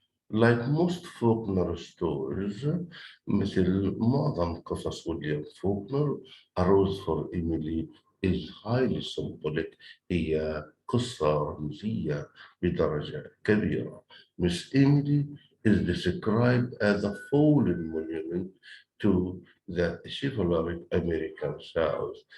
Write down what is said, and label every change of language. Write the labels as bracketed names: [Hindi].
[English] Like most Faulkner stories, [Arabic] مثل معظم قصص ويليام فوكنر, [English] A Rose for Emily is highly symbolic. [Arabic] هي قصة رمزية بدرجة كبيرة. [English] Miss Emily is described as a fallen monument to the chivalric American South.